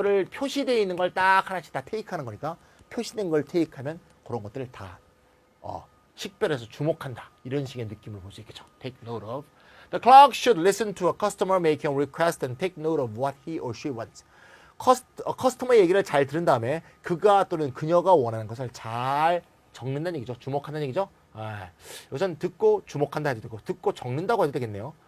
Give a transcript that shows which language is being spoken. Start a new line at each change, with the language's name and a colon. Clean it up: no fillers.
Korean: 표시되어 있는 걸 딱 하나씩 다 테이크하는 거니까 표시된 걸 테이크하면 그런 것들을 다 식별해서 주목한다. 이런 식의 느낌을 볼 수 있겠죠.
English: take note of. The clerk should listen to a customer making a request and take note of what he or she wants.
Korean: 커스터머 얘기를 잘 들은 다음에 그가 또는 그녀가 원하는 것을 잘 적는다는 얘기죠. 주목한다는 얘기죠. 여기서는 듣고 주목한다 해도 되고 듣고 적는다고 해도 되겠네요.